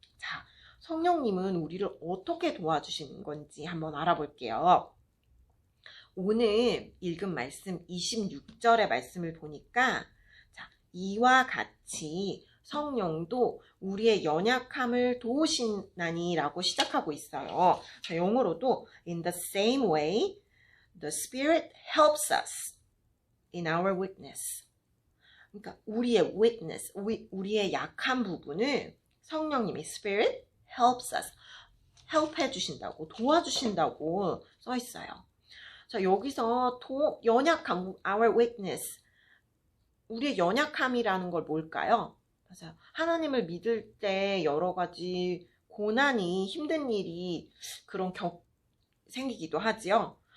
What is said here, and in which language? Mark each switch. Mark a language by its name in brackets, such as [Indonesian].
[Korean] 자, 성령님은 우리를 어떻게 도와주시는 건지 한번 알아볼게요. 오늘 읽은 말씀 26절의 말씀을 보니까 이와 같이 성령도 우리의 연약함을 도우시나니 라고 시작하고 있어요. [English] 자, 영어로도 In the same way, the Spirit helps us in our weakness. [Korean] 그러니까 우리의 weakness, 우리의 약한 부분을 성령님이 Spirit helps us, help 해주신다고, 도와주신다고 써 있어요. 자, 여기서 연약함, [English] our weakness. [Korean] 우리의 연약함이라는 걸 뭘까요? 맞아요. 하나님을 믿을 때 여러 가지 고난이, 힘든 일이 생기기도 하지요.